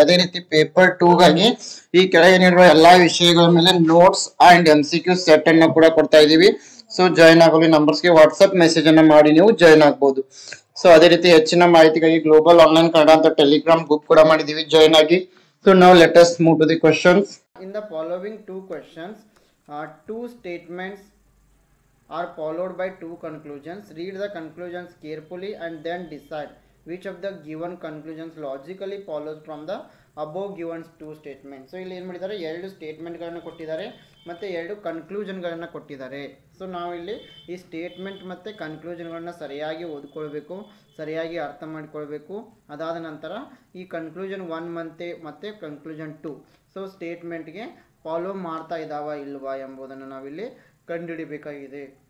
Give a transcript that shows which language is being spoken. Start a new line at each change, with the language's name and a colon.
Kannada: ಅದೇ ರೀತಿ ಪೇಪರ್ 2 ಗಾಗಿ ಈ ಕೆಳಗೆ ನೀಡಿರುವ ಎಲ್ಲಾ ವಿಷಯಗಳ ಮೇಲೆ ನೋಟ್ಸ್ ಅಂಡ್ MCQ ಸೆಟ್ ಅನ್ನು ಕೂಡ ಕೊಡ್ತಾ ಇದೀವಿ. ಸೊ ಜಾಯ್ನ್ ಆಗಲು ನಂಬರ್ಸ್ಗೆ ವಾಟ್ಸ್ಆಪ್ ಮೆಸೇಜ್ ಅನ್ನ ಮಾಡಿ ನೀವು ಜಾಯ್ನ್ ಆಗ್ಬೋದು. ಸೊ ಅದೇ ರೀತಿ ಹೆಚ್ಚಿನ ಮಾಹಿತಿಗಾಗಿ ಗ್ಲೋಬಲ್ ಆನ್ಲೈನ್ ಕನ್ನಡ ಅಂತ ಟೆಲಿಗ್ರಾಮ್ ಗ್ರೂಪ್ ಕೂಡ ಮಾಡಿದೀವಿ, ಜಾಯ್ನ್ ಆಗಿ.
English: so
Kannada: ನಾವು
English: Let us move to the questions. In the following 2 questions, 2 statements are followed by 2 conclusions. Read the conclusions carefully and then decide which of the given conclusions logically follows from the above given 2 statements.
Kannada: So ಇಲ್ಲಿ ಏನು ಮಾಡಿದ್ದಾರೆ, 2 ಸ್ಟೇಟ್ಮೆಂಟ್ಗಳನ್ನು ಕೊಟ್ಟಿದ್ದಾರೆ ಮತ್ತು 2 ಕನ್ಕ್ಲೂಷನ್ಗಳನ್ನು ಕೊಟ್ಟಿದ್ದಾರೆ. So ನಾವು ಇಲ್ಲಿ ಈ statement ಮತ್ತು ಕನ್ಕ್ಲೂಷನ್ಗಳನ್ನ ಸರಿಯಾಗಿ ಓದ್ಕೊಳ್ಬೇಕು, ಸರಿಯಾಗಿ ಅರ್ಥ ಮಾಡಿಕೊಳ್ಬೇಕು. ಅದಾದ ನಂತರ ಈ ಕನ್ಕ್ಲೂಷನ್ 1 ಮತ್ತು ಕನ್ಕ್ಲೂಷನ್ 2 ಸೊ ಸ್ಟೇಟ್ಮೆಂಟ್ಗೆ ಫಾಲೋ ಮಾಡ್ತಾ ಇದ್ದಾವ ಇಲ್ವಾ ಎಂಬುದನ್ನು ನಾವಿಲ್ಲಿ ಕಂಡುಹಿಡಿಬೇಕಾಗಿದೆ.